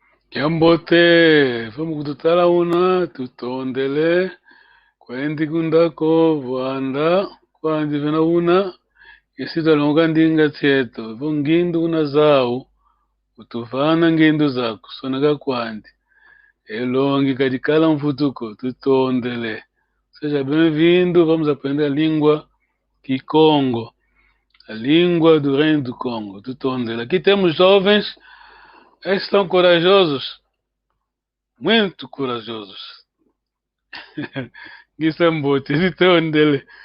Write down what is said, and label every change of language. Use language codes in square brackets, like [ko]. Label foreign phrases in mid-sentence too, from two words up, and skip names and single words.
[kg] Kiambote vamos kututala una tutondele kwendi kundako vwanda kwandi vena una isita longa ndinga tseto vongindu una zao utuvana ngindu zako sonaka kwandi elongi kadikala mfutuko tutondele. [pt] Seja bem-vindo, vamos aprender a língua Kikongo, a língua do Reino do Congo, do Tondela. Aqui temos jovens, eles estão corajosos, muito corajosos. Isso é muito, de Tondela.